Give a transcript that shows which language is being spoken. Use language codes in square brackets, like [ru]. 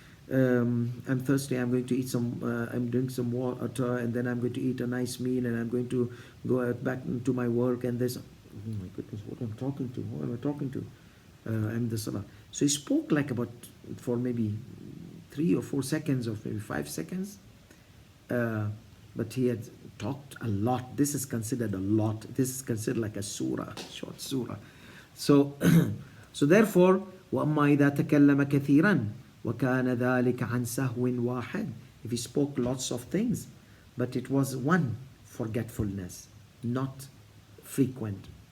[en] I'm thirsty, I'm going to eat I'm drinking some water, and then I'm going to eat a nice meal, and I'm going to go back to my work, and there's, oh my goodness, what am I talking to? I'm the salah. So he spoke like for maybe 3 or 4 seconds, or maybe 5 seconds, but he had talked a lot. This is considered a lot. This is considered like a surah, short surah. So therefore, [ar] وَأَمَّا إِذَا تَكَلَّمَ كَثِيرًا وَكَانَ ذَلِكَ عَنْ سَهْوٍ وَاحِدٍ. [en] If he spoke lots of things, but it was one forgetfulness, not frequent.